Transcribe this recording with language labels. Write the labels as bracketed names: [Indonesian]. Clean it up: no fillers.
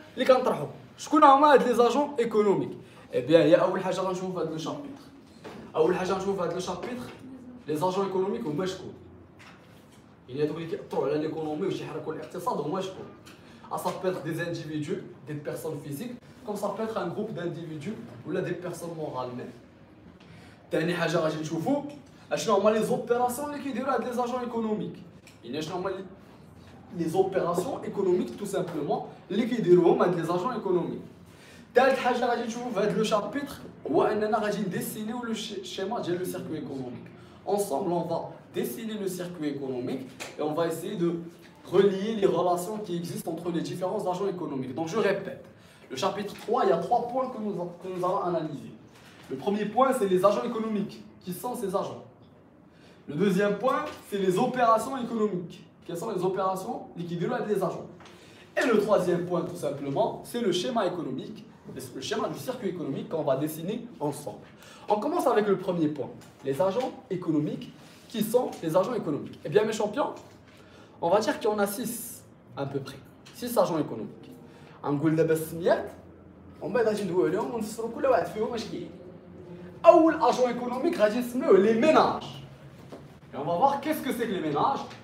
[French] Les agents économiques. Eh bien, il y a le chapitre. Le chapitre, les agents économiques ou مشكون. Il y a des qui [Arabic] طلعوا على [French] l'économie ou [Arabic] يحركوا الاقتصاد هما شكون. [French] Ça peut être des individus, des personnes physiques, comme ça peut être un groupe d'individus ou là des personnes morales même. [Arabic] ثاني حاجة غادي نشوفوا اشنو هما [French] les opérations [Arabic] اللي كيديروا هاد [French] les agents économiques. [Arabic] يعني شنو هما [French] les opérations économiques tout simplement [Arabic] اللي كيديروهم هاد [French] les agents économiques. [Arabic] ثالث حاجة غادي نشوفوا في هاد لو شابيتر هو اننا غادي نديسينيو لو schéma ديال [French] le circuit économique. Ensemble, on va dessiner le circuit économique et on va essayer de relier les relations qui existent entre les différents agents économiques. Donc, je répète, le chapitre 3, il y a 3 points que nous allons analyser. Le premier point, c'est les agents économiques. Qui sont ces agents? Le deuxième point, c'est les opérations économiques. Quelles sont les opérations liquidées avec les agents? Et le troisième point, tout simplement, c'est le schéma économique, le schéma du circuit économique qu'on va dessiner ensemble. On commence avec le premier point, les agents économiques. Qui sont les agents économiques? Eh bien, mes champions, on va dire qu'il y en a 6 à peu près. 6 agents économiques. [Arabic] نقول دابا السميات ومن بعد غادي ندويو عليهم ونفسروا كل واحد فيهم اش كاين. أول [French] agent économique [Arabic] غادي نسميوه les ménages. [French] Et on va voir qu'est-ce que c'est que les ménages.